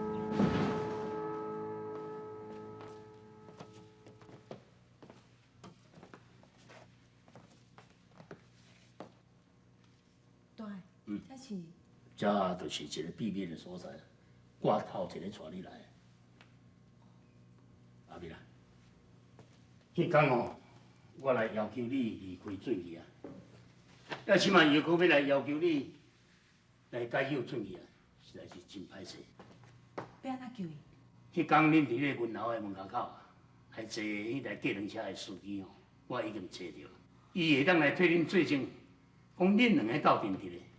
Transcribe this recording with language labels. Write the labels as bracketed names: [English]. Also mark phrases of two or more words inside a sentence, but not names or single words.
[Min Nan Chinese] 对，这是这就是一个秘密的所在，我头一个带你来。阿米啦，迄天哦，我来要求你离开准义啊，要是嘛又搁要来要求你来解救准义啊，实在是真歹势。要安怎救伊？迄天恁伫咧文楼的门口口啊，还坐迄台计程车的司机哦，我已经找着，伊会当来替恁做证，讲恁两个斗阵伫咧。